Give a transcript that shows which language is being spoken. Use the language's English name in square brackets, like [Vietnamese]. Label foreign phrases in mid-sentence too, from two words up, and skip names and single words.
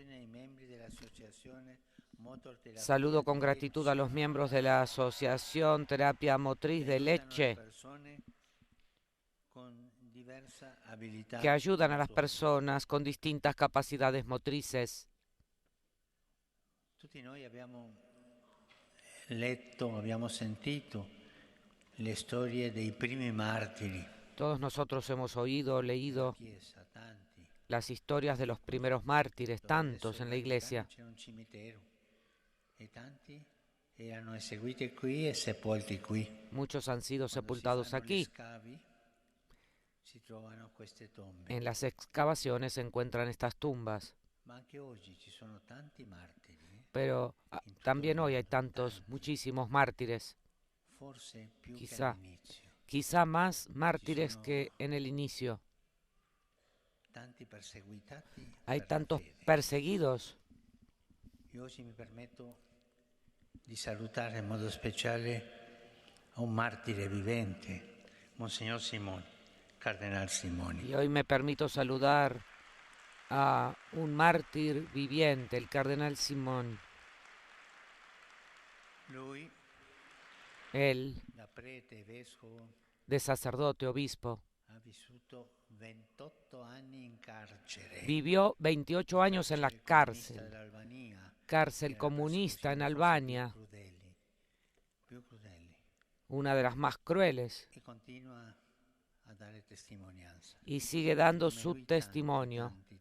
[Spanish] Saludo con gratitud a los miembros de la Asociación Terapia Motriz de Lecce, que ayudan a las personas con distintas capacidades motrices. [Italian] Tutti noi abbiamo letto, abbiamo sentito le storie dei primi martiri. [Spanish] Todos nosotros hemos oído, leído las historias de los primeros mártires, tantos en la Iglesia. Muchos han sido sepultados aquí. En las excavaciones se encuentran estas tumbas. Pero también hoy hay muchísimos mártires. Quizá más mártires que en el inicio. Hay tantos perseguidos. Y hoy me permito [Italian] di salutare in modo speciale a un martire vivente, [Spanish] Monseñor Simón, Cardenal Simoni. Y hoy me permito saludar a un mártir viviente, el Cardenal Simón. Él, de sacerdote, obispo, vivió 28 años en la cárcel comunista en Albania, una de las más crueles, y sigue dando su testimonio.